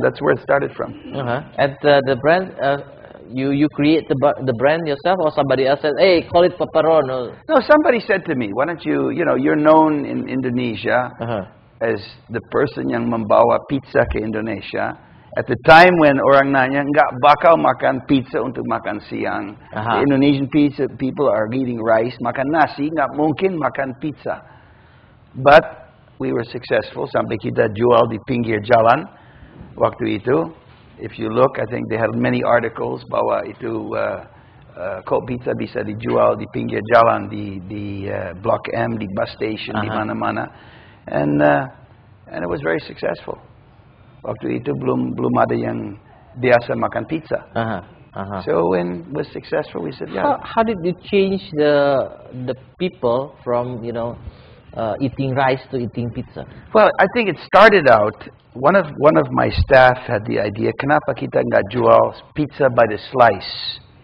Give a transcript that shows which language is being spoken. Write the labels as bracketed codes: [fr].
[en] That's where it started from. And the brand, you create the brand yourself, or somebody else said, hey, call it Papa Ron? No, somebody said to me, why don't you, you're known in Indonesia as the person [id] yang membawa pizza ke Indonesia. [en] At the time when [id] orang nanya, nggak bakal makan pizza untuk makan siang. [en] The Indonesian people are eating rice, [id] makan nasi, nggak mungkin makan pizza. [en] But we were successful [id] sampai kita jual di pinggir jalan waktu itu. [en] If you look, I think they had many articles [id] bahwa itu kok pizza bisa dijual di pinggir jalan di Block M, di bus station, di mana-mana. [en] And it was very successful. [id] Waktu itu belum ada yang biasa makan pizza. [en] So when it was successful, we said, yeah. How did you change the people from eating rice to eating pizza? Well, I think it started out. One of my staff had the idea, [id] kenapa kita nggak jual pizza [en] by the slice?